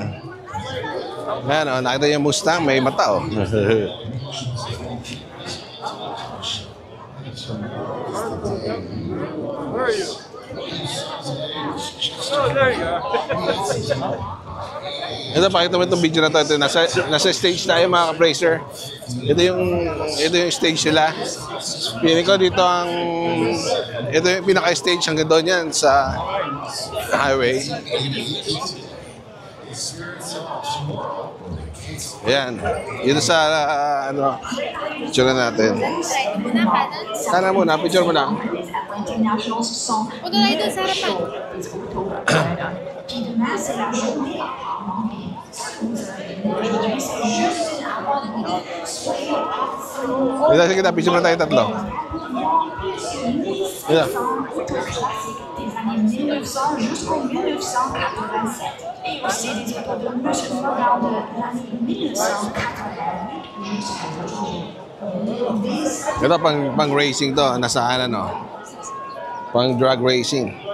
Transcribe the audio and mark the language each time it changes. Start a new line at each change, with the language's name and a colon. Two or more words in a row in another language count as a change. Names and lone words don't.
Filipino: Yan o, nakita yung Mustang, may mata o.
English: Where are you? Oh, there you go.
Filipino: Ito, pakita mo itong video na to. Ito, nasa stage tayo mga ka-Fraser. Ito yung stage nila. Piling ko dito ito yung pinaka-stage hanggang doon yan sa highway. Ayan. Dito sa, picture natin. Sana muna, picture mo lang. Huwag na tayo sa harapan. Sige na, picture mo tayo tatlo. Yeah.
French: Des années 1900 jusqu'en 1987 et aussi des photos de Monsieur Florent de l'année 1980 jusqu'à aujourd'hui.
Filipino: Ito pang racing to, nasaan ano? Pang
English: drag racing.